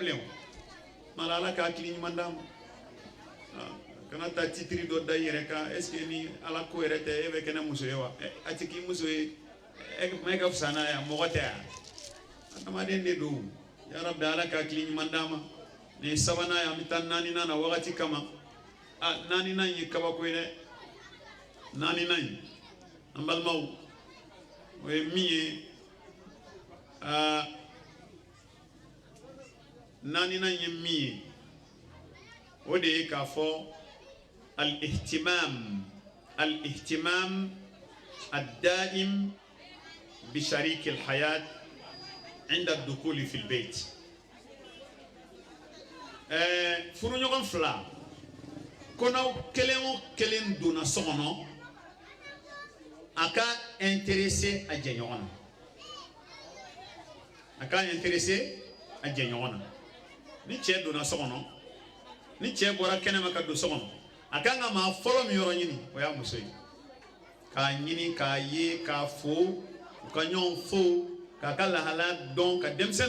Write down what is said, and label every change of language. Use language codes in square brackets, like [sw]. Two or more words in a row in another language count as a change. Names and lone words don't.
[bm] bilen o mala Ala ka hakili ɲuman d'an ma kana taa titiri dɔ da i yɛrɛ kan [fr] est ce que [bm] ni Ala ko yɛrɛ tɛ e bɛ kɛ ne muso ye wa a tɛ k'i muso ye e ka fisa n'a ye mɔgɔ tɛ yan adamaden de don [ar] يا رب [bm] Ala ka hakili ɲuman d'an ma nin ye sabanan ye an bɛ taa naaninan na wagati kama naaninan ye kabako ye dɛ naaninan in an balimaw o ye min ye naaninan ye min ye o de ye k'a fɔ [ar] الاهتمام الدائم بشريك الحياة عند الدخول في البيت [bm] furuɲɔgɔn fila ko n'aw kelen o kelen donna so kɔnɔ a ka intéressé a jɛɲɔgɔn na a ka intéressé a jɛɲɔgɔn na ni cɛ donna so kɔnɔ ni cɛ bɔra kɛnɛma ka don so kɔnɔ a kan ka maa fɔlɔ min yɔrɔ ɲini o y'a muso ye k'a ɲini k'a ye k'a fo u ka ɲɔgɔn fo k'a ka lahala dɔn ka denmisɛnninw